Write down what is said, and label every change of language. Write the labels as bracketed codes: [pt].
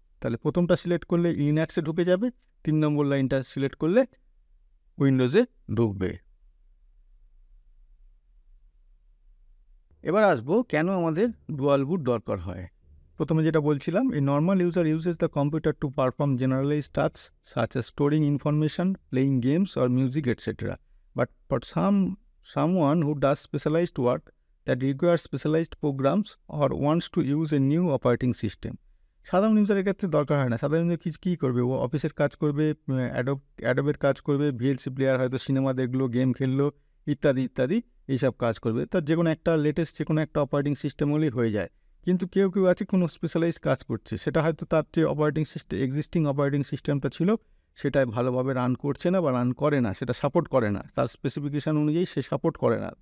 [bn] তাহলে প্রথমটা সিলেক্ট করলে লিনাক্সে ঢুকে যাবে, 3 নম্বর লাইনটা সিলেক্ট করলে উইন্ডোজে ঢুকবে। এবার আসবো কেন আমাদের ডুয়াল বুট দরকার হয়। প্রথমে যেটা বলছিলাম, এই [en] Normal user uses the computer to perform generalised tasks such as storing information, playing games or music etc. But for someone who does specialized work that requires specialized programs or wants to use a new operating system, [bn] সাধারণ ইউজারের ক্ষেত্রে দরকার হয় না। সাধারণ user কী করবে, ও অফিসের কাজ করবে, অ্যাডোবের কাজ করবে, ভিএলসি প্লেয়ার হয়তো সিনেমা দেখলো, গেম খেললো, ইত্যাদি ইত্যাদি এইসব কাজ করবে। তার যে কোনো একটা লেটেস্ট যে কোনো একটা অপারেটিং সিস্টেম হলেই হয়ে যায়। কিন্তু কেউ কেউ আছে কোনো স্পেশালাইজ কাজ করছে, সেটা হয়তো তার যে অপারেটিং সিস্টেম এক্সিস্টিং অপারেটিং সিস্টেমটা ছিল সেটাই ভালোভাবে রান করছে না বা রান করে না, সেটা সাপোর্ট করে না, তার স্পেসিফিকেশান অনুযায়ী সে সাপোর্ট করে না।